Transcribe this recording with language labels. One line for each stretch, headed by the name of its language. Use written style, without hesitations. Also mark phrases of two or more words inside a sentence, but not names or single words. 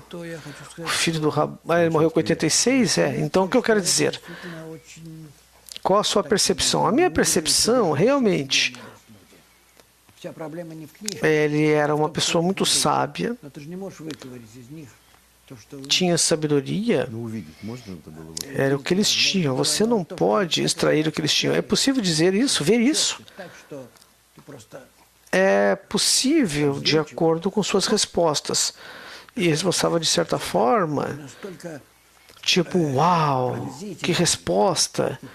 Portuguese: O filho do Rabash, ele morreu com 86, é. Então, o que eu quero dizer? Qual a sua percepção? A minha percepção, realmente, ele era uma pessoa muito sábia, tinha sabedoria,
Russian: Ну, увидеть можно это было?
Portuguese: era o que eles tinham. Você não pode extrair o que eles tinham. É possível dizer isso, ver isso. É possível, de acordo com suas respostas. E eles mostravam, de certa forma, tipo, uau, que resposta!